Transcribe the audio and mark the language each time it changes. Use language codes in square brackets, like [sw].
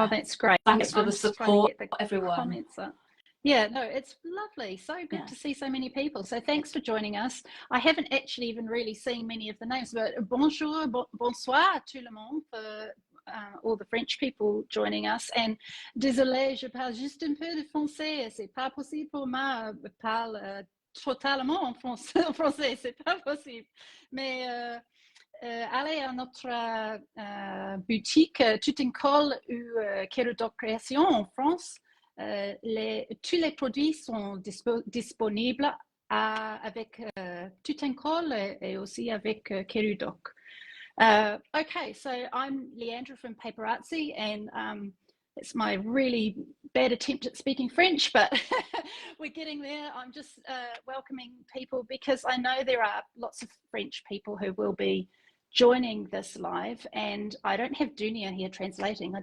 [en] Oh, that's great. Thanks for the support, everyone. Yeah, no, it's lovely. So good to see so many people. So thanks for joining us. I haven't actually even really seen many of the names, but [fr] bonjour, bonsoir tout le monde [en] for all the French people joining us. [fr] And désolé, je parle juste un peu de français. C'est pas possible pour moi. Je parle totalement en français. C'est pas possible. Mais allez à notre boutique Tutincoll ou Kerodok Création en France. Tous les produits sont disponibles avec Tutincoll et aussi avec Kerodok. [en] Okay, so I'm Leandra from Paper Artsy, and it's my really bad attempt at speaking French, but we're getting there. I'm just welcoming people because I know there are lots of French people who will be joining this live, and I don't have Dunia here translating.